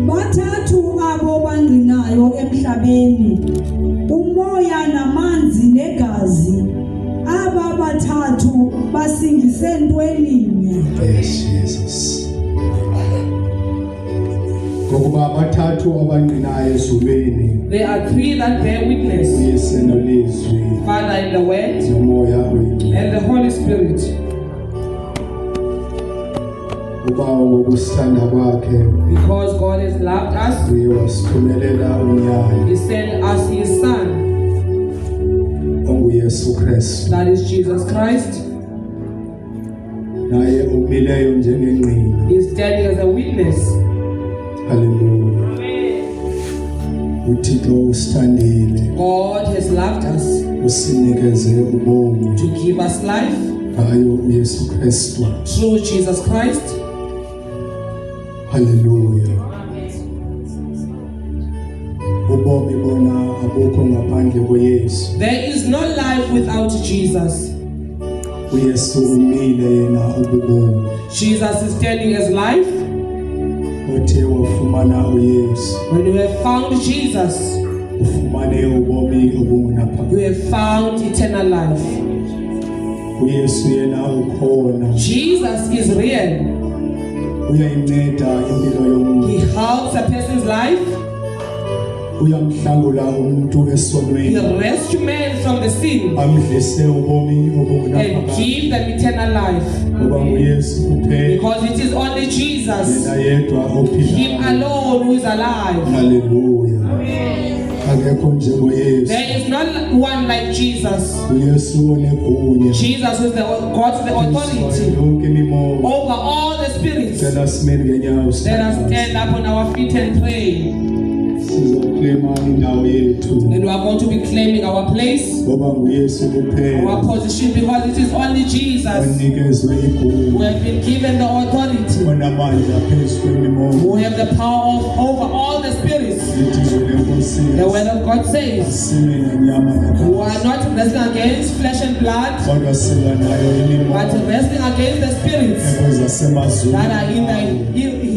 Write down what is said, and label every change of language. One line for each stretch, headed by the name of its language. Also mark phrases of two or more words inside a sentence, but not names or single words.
Xhosa: bathathu abo bangqinayo emhlabeni, umoya namanzi negazi, aba bathathu basingise ntweninye. yes Jesus ngokuba abathathu abangqinayo ezulwini
English: there are three that bear witness:
Xhosa: uyise nolizwi
English: Father and the Word
Xhosa: nomoya oyingcwele
English: and the Holy Spirit.
Xhosa: ubawo ngokusithanda kwakhe
English: Because God has loved us,
Xhosa: uye wasithumelela unyana
English: He sent us His Son,
Xhosa: onguyesu kristu
English: that is Jesus Christ.
Xhosa: naye umileyo njengengqina
English: He is standing as a witness.
Xhosa: haleluya uthixo usithandile
English: God has loved us
Xhosa: usinikeze ubomi
English: to give us life
Xhosa: ngayo uyesu kristu
English: through Jesus Christ.
Xhosa: haleluya ubomi bona abukho ngaphandle koyesu
English: There is no life without Jesus.
Xhosa: uyesu umile yena ububomi
English: Jesus is standing as life.
Xhosa: othe wafumana uyesu
English: When you have found Jesus,
Xhosa: ufumane ubomi
English: you
Xhosa: obungunaphakade
English: have found eternal life.
Xhosa: uyesu yena ukhona
English: Jesus is real.
Xhosa: uyayinceda impilo yomuntu
English: He helps a person's life.
Xhosa: uyamhlangula umuntu
English: He
Xhosa: esonweni
English: rescues man from the sin
Xhosa: amdlise ubomi
English: and
Xhosa: obungunaphakade
English: give them eternal life.
Xhosa: ngoba nguyesu kuphela
English: Because it is only Jesus,
Xhosa: yena yedwa
English: Him
Xhosa: ophilayo
English: alone, who is alive.
Xhosa: haleluya akekho njengoYesu.
English: There is not one like Jesus.
Xhosa: uYesu onegunya
English: Jesus is the God's the authority
Xhosa: yonke imimoya.
English: over all the spirits.
Xhosa: Cela simele ngenyawo
English: Let us stand up on our feet and pray.
Xhosa: sizoklema indawo yethu
English: And we are going to be claiming our place,
Xhosa: ngoba nguYesu kuphela
English: our position, because it is only Jesus
Xhosa: onikezwe
English: who
Xhosa: igunya
English: have been given the authority,
Xhosa: onamandla phezu kwemimoya.
English: who have the power over all the spirits.
Xhosa: Lithi izwi lenkosi
English: The word of God says,
Xhosa: sime ngenyama
English: we
Xhosa: negazi
English: are not wrestling against flesh and blood,
Xhosa: kodwa silwa nayo
English: but
Xhosa: imimoya
English: wrestling against the spirits
Xhosa: ekwezasemazulwini
English: that are in